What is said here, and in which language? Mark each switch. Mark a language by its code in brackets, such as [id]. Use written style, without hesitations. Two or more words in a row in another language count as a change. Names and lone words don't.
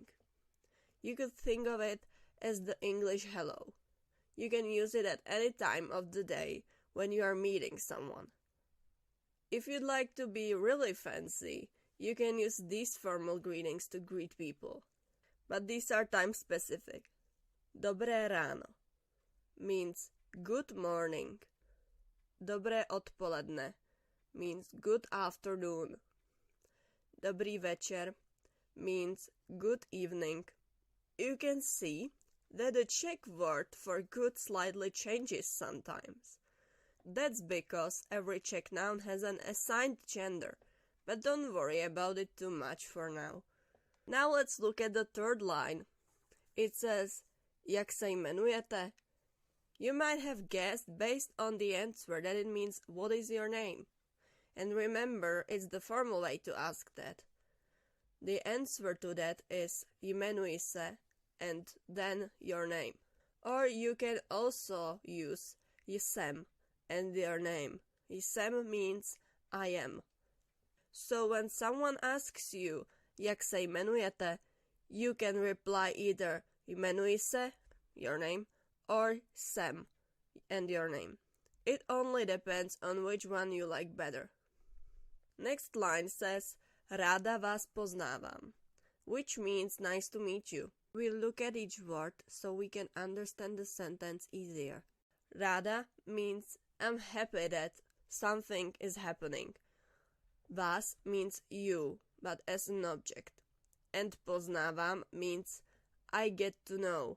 [en] You could think of it as the English hello. You can use it at any time of the day when you are meeting someone. If you'd like to be really fancy, you can use these formal greetings to greet people. But these are time specific. [cs] Dobré ráno [en] means good morning. [cs] Dobré odpoledne [en] means good afternoon. [cs] Dobrý večer [en] means good evening. You can see that the Czech word for good slightly changes sometimes. That's because every Czech noun has an assigned gender, but don't worry about it too much for now. Now let's look at the third line. It says, [cs] Jak se jmenujete? [en] You might have guessed based on the answer that it means, what is your name? And remember, it's the formal way to ask that. The answer to that is [cs] jmenuji se [en] and then your name. Or you can also use jsem and your name. Jsem means I am. So when someone asks you, [cs] Jak se jmenujete, [en] you can reply either [cs] jmenuji se, [en] your name, or jsem, and your name. It only depends on which one you like better. Next line says, [cs] Ráda vás poznávám, [en] which means nice to meet you. We'll look at each word so we can understand the sentence easier. Ráda means I'm happy that something is happening. Vás means you, but as an object. And poznávám means I get to know.